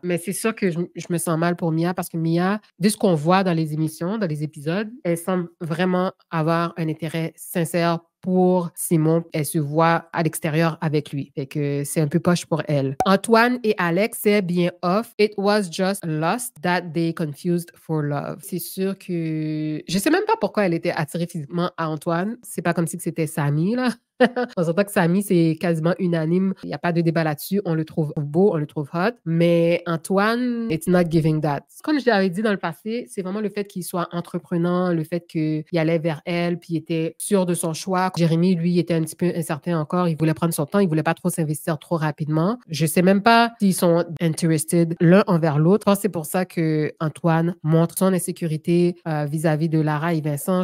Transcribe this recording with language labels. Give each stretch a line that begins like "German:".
French: Mais c'est sûr que je me sens mal pour Mia parce que Mia, de ce qu'on voit dans les émissions, dans les épisodes, elle semble vraiment avoir un intérêt sincère pour Simon. Elle se voit à l'extérieur avec lui. Fait que c'est un peu poche pour elle. Antoine et Alex, c'est bien off.
English: It was just lust that they confused for love.
French: C'est sûr que... Je sais même pas pourquoi elle était attirée physiquement à Antoine. C'est pas comme si c'était Samy, là. On s'entend que Samy, c'est quasiment unanime. Il n'y a pas de débat là-dessus. On le trouve beau, on le trouve hot.
English: Mais Antoine, it's not giving that.
French: Comme je l'avais dit dans le passé, c'est vraiment le fait qu'il soit entreprenant, le fait qu'il allait vers elle, puis il était sûr de son choix. Jérémy, lui, était un petit peu incertain encore. Il voulait prendre son temps. Il voulait pas trop s'investir trop rapidement. Je sais même pas s'ils sont interested l'un envers l'autre. Je pense que c'est pour ça que Antoine montre son insécurité vis-à-vis de Lara et Vincent.